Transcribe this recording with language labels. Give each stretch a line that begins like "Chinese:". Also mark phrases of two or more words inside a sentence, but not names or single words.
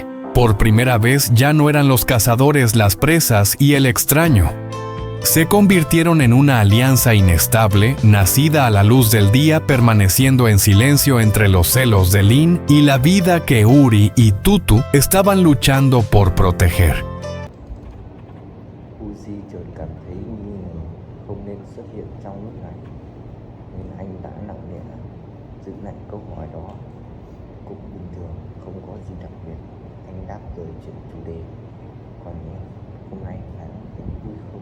Spanish: Por primera vez ya no eran los cazadores las presas y el extraño. Se convirtieron en una alianza inestable, nacida a la luz del día, permaneciendo en silencio entre los celos de Lin y la vida que Uri y Tutu estaban luchando por proteger.
Vietnamese: Uzi chợt cảm thấy nghi ngờ không nên xuất hiện trong lúc này, nên anh đã nặng nề giữ lại câu hỏi đó. Cũng bình thường, không có gì đặc biệt. Anh đáp lời chuyện chủ đề. Còn nhé, hôm nay anh thấy vui không?